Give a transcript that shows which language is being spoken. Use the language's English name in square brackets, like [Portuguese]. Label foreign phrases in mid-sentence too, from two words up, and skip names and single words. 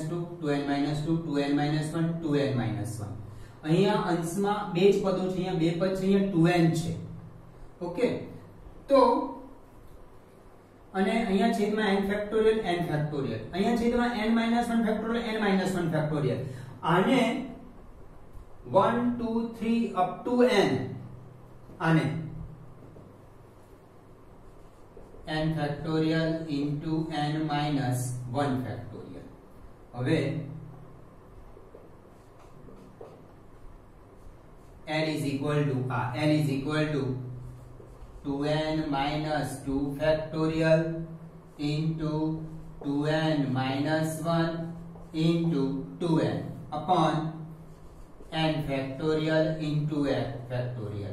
[English] 2 2n minus 2 2n minus 1 2n minus 1 [Gujarati] અહીંયા અંશમાં બે જ પદો છે, અહીંયા બે પદ છે, અહીંયા 2n છે. ઓકે, તો અને અહીંયા છેદમાં [English] n factorial [Gujarati] અહીંયા છેદમાં [English] n minus 1 factorial n minus 1 factorial. આને 1 2 3 up to n આને n factorial into n minus 1 factorial. હવે l is equal to 2n minus 2 factorial into 2n minus 1 into 2n upon n factorial into n factorial.